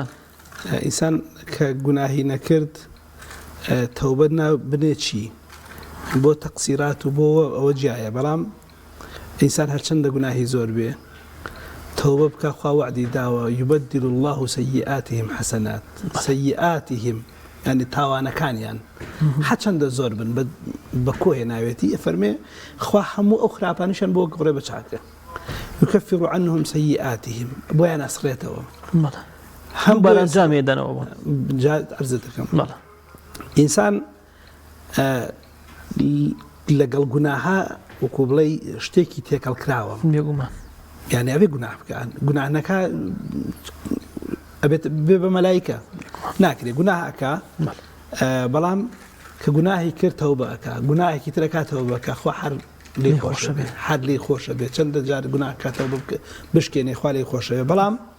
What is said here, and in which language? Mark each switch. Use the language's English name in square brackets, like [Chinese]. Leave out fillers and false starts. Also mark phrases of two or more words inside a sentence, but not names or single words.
[Central Kurdish] ئینسان کە گوناهی نەکرد تەوبە بنێ چی بۆ تەقسیرات و بۆ ئەوە جیایە بەڵام ئینسان هەرچەندە گوناهی زۆر بێ تەوبە بکە خوا وعدی داوە [Arabic] یوبەدل الله سەیئاتهم حەسەنات سەیئاتهم [Central Kurdish] یعنی تاوانەکانیان هەرچەندە زۆر بن بە کۆهێ ناوێتی فەرمێ خوا هەموو ئەو خراپانیشان بۆ گڕێ بە چاکە [Arabic] يكفر عنهم سيئاتهم [Central Kurdish] بۆیان ئەسڕێتەوە هەم بەرەنجامێ دەنەوە ئەرزەکەم ئینسان لەگەڵ گوناها وەکو بڵێ شتێکی تێکەڵ کراوە بێگومان یعنی ئەبێ گوناه بکەن گوناهەکە ئەبێت بێ بە مەلایکە ناکرێت گوناهەکە بەڵام کە گوناهی کرد تەوبە ئەکا گوناهێکی ترەکە تەوبە بکە خوا هەر لێی خۆشە بێت چەندە جار گوناه کاتەوە بشکێنێ خوا لێی خۆشە بێت بەڵام